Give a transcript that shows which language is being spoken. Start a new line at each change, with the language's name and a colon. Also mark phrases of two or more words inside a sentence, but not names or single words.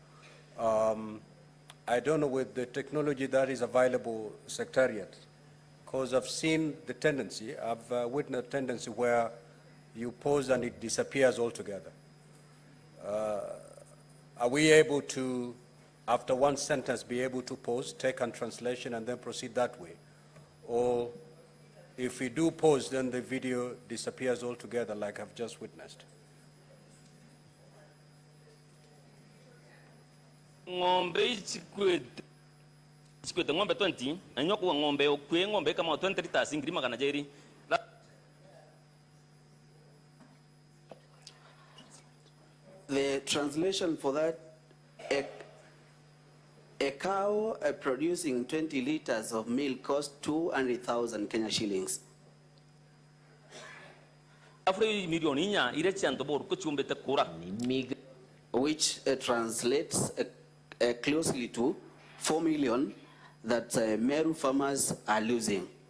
English: I don't know with the technology that is available, Secretariat, because I've seen the tendency, I've witnessed a tendency where you pause and it disappears altogether. Are we able to, after one sentence, be able to pause, take a translation, and then proceed that way? Or if we do pause, then the video disappears altogether like I've just witnessed?
Meru: Ngombe chikwete ngombe 20 anyoko ngombe okwe ngombe kama 20 liters ngiri magana jeri.
English: The translation for that, a cow producing 20 liters of milk costs 200,000 Kenya shillings. Which translates closely to 4 million that Meru farmers are losing.